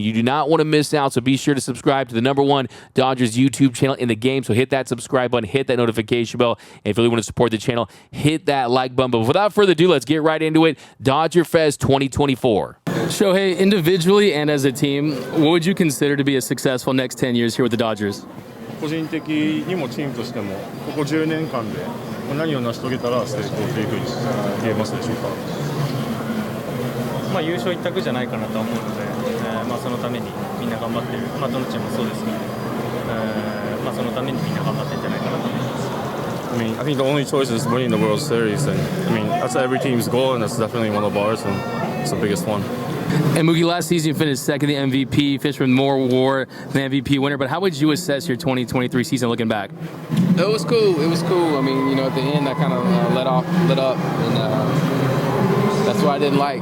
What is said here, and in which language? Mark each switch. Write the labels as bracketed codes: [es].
[en] You do not want to miss out, so be sure to subscribe to the #1 Dodgers YouTube channel in the game. So hit that subscribe button, hit that notification bell. And if you really want to support the channel, hit that like button. But without further ado, let's get right into it. DodgerFest 2024. Shohei, individually and as a team, what would you consider to be a successful next 10 years here with the Dodgers? [ja] 個人的にもチームとしてもここ10年間で何を成し遂げたら成功というふうに言えますでしょうか。優勝一択じゃないかなと思うので、そのためにみんな頑張ってる、どのチームもそうですけど、そのためにみんな頑張ってるんじゃないかなと思います。 [en] I mean, I think the only choice is winning the World Series, and I mean that's every team's goal, and that's definitely one of ours, and it's the biggest one. And Mookie, last season you finished second in the MVP, finished with more WAR than MVP winner. But how would you assess your 2023 season looking back? It was cool. It was cool. I mean, at the end I kind of let up, and that's what I didn't like.